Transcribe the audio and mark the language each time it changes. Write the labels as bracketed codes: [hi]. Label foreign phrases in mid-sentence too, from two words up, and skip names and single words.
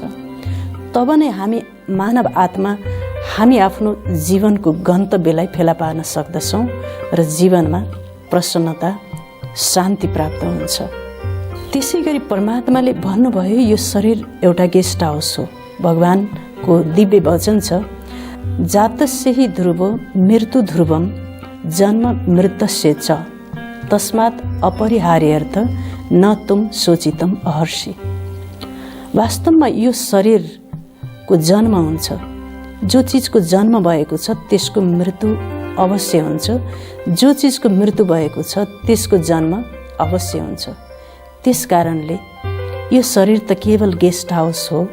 [ne] तब नै हामी मानव आत्मा हामी आफ्नो जीवनको गन्तव्यलाई फेला पार्न सक्दछौँ र जीवनमा प्रसन्नता शान्ति प्राप्त हुन्छ। त्यसै गरी परमात्माले भन्नुभयो यो शरीर एउटा [en] guest house [ne] हो। भगवानको दिव्य वचन छ, [sa] जातस्य हि ध्रुवो मृत्यु ध्रुवम जन्म मृतस्य च तस्मात् अपरिहार्यर्थ न तुम सोचितम अहर्षि। [ne] वास्तवमा यो शरीरको जन्म हुन्छ। जो चिजको जन्म भएको छ त्यसको मृत्यु अवश्य हुन्छ। जो चिजको मृत्यु भएको छ त्यसको जन्म अवश्य हुन्छ। त्यस कारणले यो शरीर त केवल [en] guest house [ne] हो।